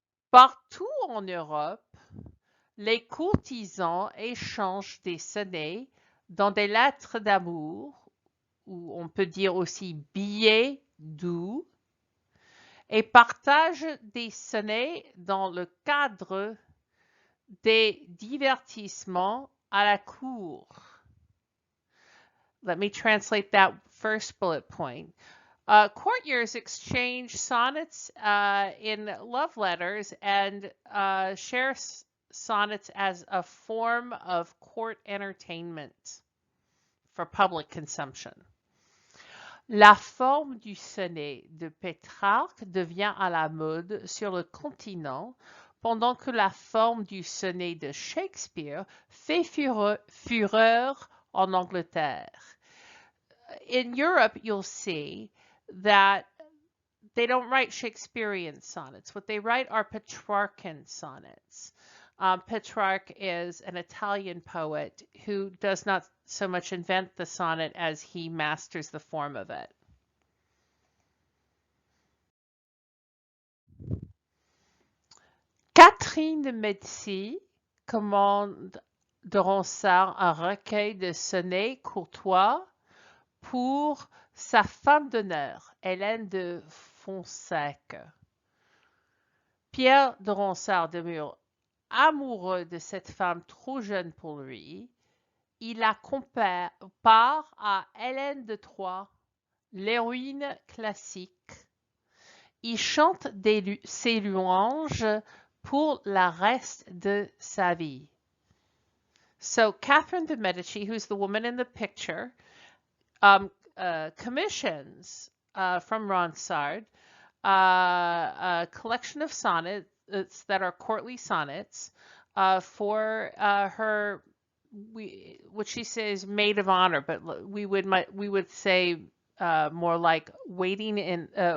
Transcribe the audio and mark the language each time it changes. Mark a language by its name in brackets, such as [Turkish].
[French] Partout en Europe, les courtisans échangent des sonnets dans des lettres d'amour, ou on peut dire aussi billets doux, et partagent des sonnets dans le cadre des divertissements à la cour. [English] Let me translate that first bullet point. Courtiers exchange sonnets in love letters and share sonnets as a form of court entertainment for public consumption. [French] La forme du sonnet de Pétrarque devient à la mode sur le continent, pendant que la forme du sonnet de Shakespeare fait fureur en Angleterre. [English] In Europe, you'll see that they don't write Shakespearean sonnets. What they write are Petrarchan sonnets. Petrarch is an Italian poet who does not so much invent the sonnet as he masters the form of it. [French] Catherine de Médicis commande de Ronsard un recueil de sonnets courtois pour sa femme d'honneur, Hélène de Fonseca. Pierre de Ronsard demeure amoureux de cette femme trop jeune pour lui. Il la compare à Hélène de Troie, l'héroïne classique. Il chante ses louanges pour le reste de sa vie. [English] So Catherine de Medici, who's the woman in the picture, commissions from Ronsard a collection of sonnets that are courtly sonnets for her, what she says, maid of honor, but we would say more like waiting in.